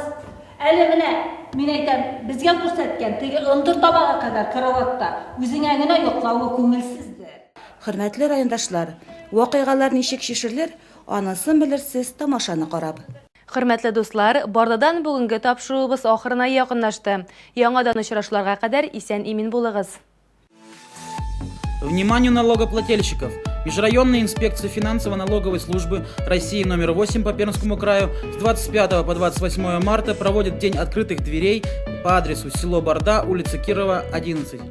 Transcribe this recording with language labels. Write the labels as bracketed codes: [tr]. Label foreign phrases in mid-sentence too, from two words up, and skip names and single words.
[tt] Әле менә мин әйтәм, безгә күрсәткән теге ындыр табага кадәр караватта үзеңә генә йоклауы күңелсездер. Хөрмәтле райондашлар, вакыйгалар ничек шишерлер? Анысын белерсез тамашаны карап. Хөрмәтле дуслар, Бардадан бүгенге тапшыруыбыз ахырына якынлашты. Яңадан очрашларга кадәр исән-имин булыгыз. [ru] Вниманию налогоплательщиков! Межрайонная инспекция финансово-налоговой службы России номер 8 по Пермскому краю с 25 по 28 марта проводит День открытых дверей по адресу село Барда, улица Кирова, 11.